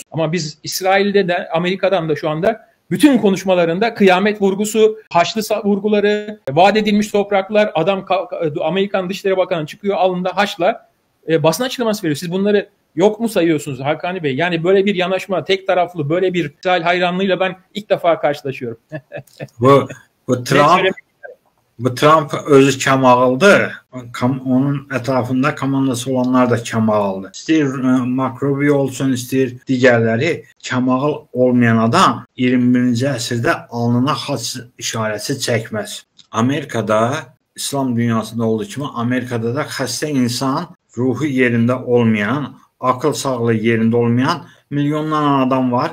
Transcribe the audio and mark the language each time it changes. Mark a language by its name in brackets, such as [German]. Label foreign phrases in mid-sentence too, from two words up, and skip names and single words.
[Turkish] Ama biz İsrail'de de Amerika'dan da şu anda bütün konuşmalarında kıyamet vurgusu, Haçlı vurguları, vaat edilmiş topraklar, Amerikan Dışişleri Bakanı çıkıyor alnında Haç'la basın açıklaması veriyor. Siz bunları yok mu sayıyorsunuz Hakkani Bey? Yani böyle bir yanaşma, tek taraflı, böyle bir İsrail hayranlığıyla ben ilk defa karşılaşıyorum. [Azerbaijani] Bu Trump özü kəmağıldır. Onun ətrafında komandası olanlar da kəmağıldır. İstəyir Macron olsun, istəyir digərləri, kəmağıl olmayan adam 21-ci əsrdə alnına xaç işarəsi çəkməz. Amerikada, İslam dünyasında olduğu kimi Amerikada da xəstə insan, ruhu yerində olmayan, [Turkish] akıl sağlığı [Azerbaijani] yerində olmayan milyonlarla adam var.